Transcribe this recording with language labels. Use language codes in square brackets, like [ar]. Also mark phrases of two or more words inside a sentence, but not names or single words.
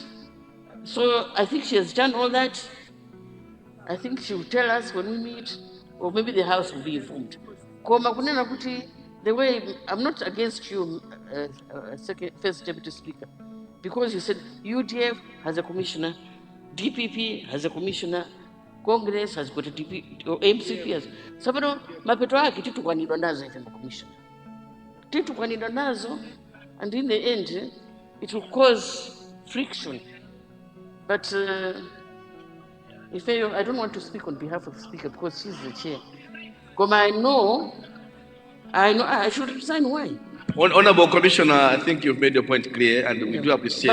[en] So I think she has done all that. I think she will tell us when we meet, or maybe the House will be informed. The way, I'm not against you, First Deputy Speaker, because you said UDF has a commissioner, DPP has a commissioner, Congress has got a DP, or MCP has. [ny] Sabano, mapeto yake titukwanidwa nazo ife commissioner. Titukwanidwa nazo, [en] and in the end, it will cause friction. But I don't want to speak on behalf of the Speaker because she's the chair. Because I know I should resign. Why? Honorable Commissioner, I think you've made your point clear, and we do appreciate.